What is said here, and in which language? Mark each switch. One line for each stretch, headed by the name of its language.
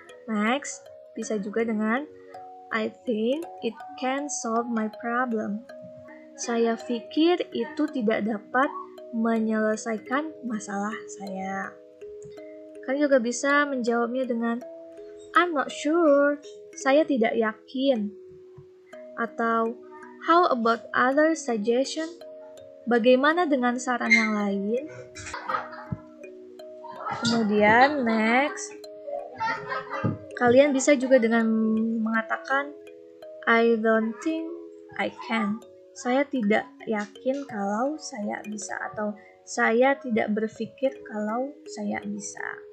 English: Next,
Indonesian: bisa juga dengan
English: I think it can solve my problem.
Indonesian: Saya pikir itu tidak dapat menyelesaikan masalah saya. Kalian juga bisa menjawabnya dengan
English: I'm not sure.
Indonesian: Saya tidak yakin.
English: Atau how about other suggestion?
Indonesian: Bagaimana dengan saran yang lain? Kemudian next, kalian bisa juga dengan mengatakan
English: I don't think I can.
Indonesian: Saya tidak yakin kalau saya bisa atau saya tidak berpikir kalau saya bisa.